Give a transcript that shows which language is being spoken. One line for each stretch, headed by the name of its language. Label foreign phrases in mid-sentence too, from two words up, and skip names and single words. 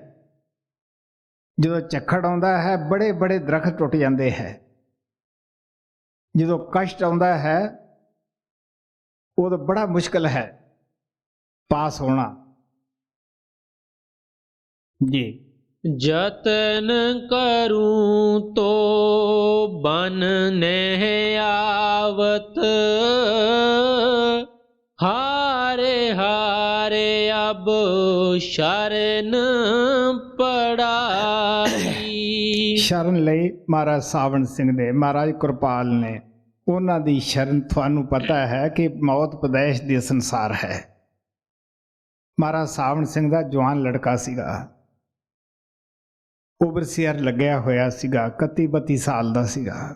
Punjabi: ਜਦੋਂ ਝੱਖੜ ਆਉਂਦਾ ਹੈ ਬੜੇ ਬੜੇ ਦਰਖਤ ਟੁੱਟ ਜਾਂਦੇ ਹੈ। ਜਦੋਂ ਕਸ਼ਟ ਆਉਂਦਾ ਹੈ ਉਦੋਂ ਬੜਾ ਮੁਸ਼ਕਲ ਹੈ ਪਾਸ ਹੋਣਾ ਜੀ।
Hindi: जतन करूं तो बन नह आवत, हारे हारे अब शरण पड़ारी।
Punjabi: ਸ਼ਰਨ ਲਈ ਮਹਾਰਾਜ ਸਾਵਣ ਸਿੰਘ ਦੇ, ਮਹਾਰਾਜ ਕਿਰਪਾਲ ਨੇ, ਉਹਨਾਂ ਦੀ ਸ਼ਰਨ ਤੁਹਾਨੂੰ ਪਤਾ ਹੈ ਕਿ ਮੌਤ ਪਦੈਸ਼ ਦੇ ਸੰਸਾਰ ਹੈ। ਮਹਾਰਾਜ ਸਾਵਣ ਸਿੰਘ ਦਾ ਜਵਾਨ ਲੜਕਾ ਸੀਗਾ, ਓਵਰਸੀਅਰ ਲੱਗਿਆ ਹੋਇਆ ਸੀਗਾ, 31-32 ਸਾਲ ਦਾ ਸੀਗਾ।